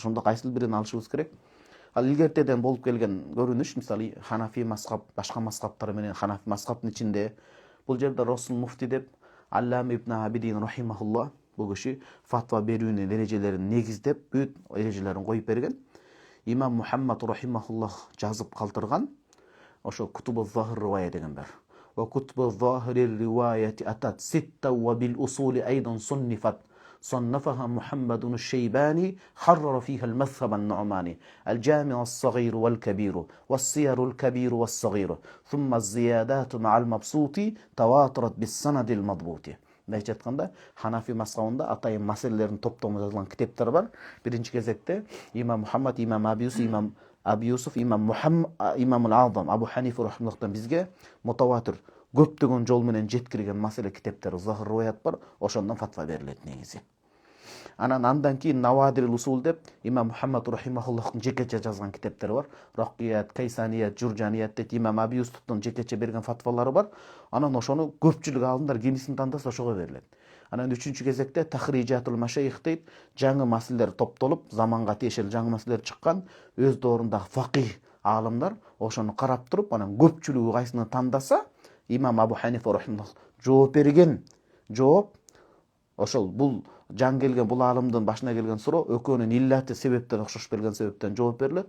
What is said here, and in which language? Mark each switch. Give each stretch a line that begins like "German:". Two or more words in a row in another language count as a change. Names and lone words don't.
Kyrgyz: Ошондо кайсыл бирин алышыбыз керек? Ал илгертеден болуп келген көрүнүш, мисалы Ханафи мазхаб, башка мазхабтар менен Ханафи мазхабынын ичинде бул жерде Расул муфти деп Аллам ибн Абидин рахимахулла бул киши фатва берүүнүн эрежелерин негиздеп, бүт эрежелерин коюп берген. Имам Мухаммад рахимахуллах жазып калтырган ошо Кутубу Захир ривая деген бар.
Arabic: وكتب ظاهر الرواية أتت ستة وبالأصول أيضا صنفت. صنفها محمد الشيباني حرر فيها المذهب النعماني الجامع الصغير والكبير والسير الكبير والصغير ثم الزيادات مع المبسوط تواترت بالسند المضبوط.
Kyrgyz: Мындайча айтканда, Ханафи мазхабында атайын маселелердин топтому жазылган китептер бар. Биринчи кезекте имам Мухаммад, имам Аби Юсуф, имам Азам Абу Ханифа рахимахуллахтан бизге мутаватир көптөгөн жол менен жеткирген маселе китептер Захир риваят бар, ошондон фатва берилет негизи. Андан кийин Навадирил усул деп имам Мухаммад рахимахуллахтын жекече жазган китептери бар. Ракият, Кайсаният, Журжаният деп имам Аби Юсуфтун жекече берген фатвалары бар. Анан ошону көпчүлүк алымдар кимисин тандаса ошого берилет. Анан үчүнчү кезекте Тахрижатул Машайих дейт, жаңы маселелер топтолуп, заманга тиешелүү жаңы маселелер чыккан, өз дорундагы факih алымдар ошону карап туруп, анан көпчүлүгү кайсыны тандаса, имам Абу Ханифа рахимахуллах жооп берген жооп ошол бул жан келген бул аалымдын башына келген суроо экөөнүн иллати себептери окшош келген себептен жооп берилет.